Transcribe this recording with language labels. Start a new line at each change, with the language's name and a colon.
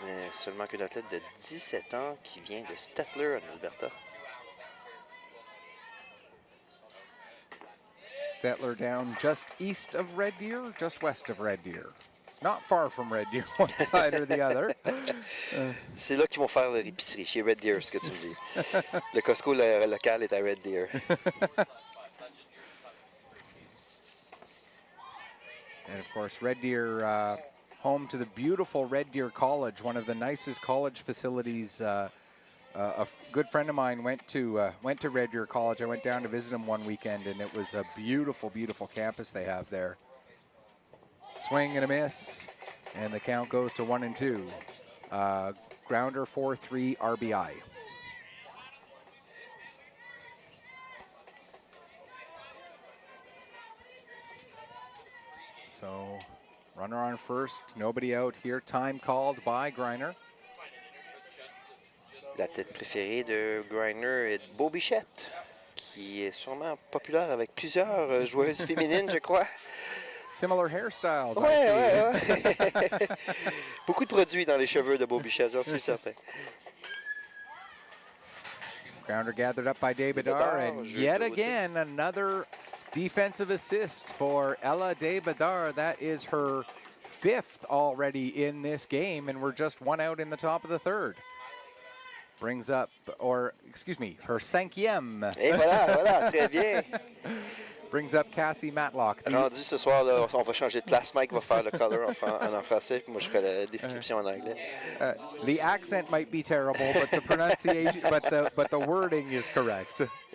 French: Seulement qu'un athlète de 17 ans qui vient de Stettler en Alberta.
English: Stettler down just east of Red Deer, just west of Red Deer. Not far from Red Deer, one side or the other.
French: C'est là qu'ils vont faire leur épicerie, chez Red Deer, ce que tu me dis. Le Costco local est à Red Deer.
English: And of course, Red Deer, home to the beautiful Red Deer College, one of the nicest college facilities good friend of mine went to Red Deer College. I went down to visit him one weekend, and it was a beautiful, beautiful campus they have there. Swing and a miss, and the count goes to 1-2. Grounder 4-3 RBI. So runner on first, nobody out here. Time called by Griner.
French: La tête préférée de Griner est de Beau Bichette, qui est sûrement populaire avec plusieurs joueuses féminines, je crois.
English: Similar hairstyles, I
French: Ouais,
English: see.
French: ouais. Beaucoup de produits dans les cheveux de Beau Bichette, j'en suis certain.
English: Grounder gathered up by Debadar, and yet again another defensive assist for Ella Debadar. That is her 5th already in this game, and we're just 1 out in the top of the 3rd. Brings up, or excuse me, her 5e.
French: Et voilà, très bien.
English: Brings up Cassie Matlock.
French: Rendu ce soir, là, on va changer de place. Mike va faire le color en français, puis moi je ferai la description en anglais.
English: The accent might be terrible, but the pronunciation, but the wording is correct.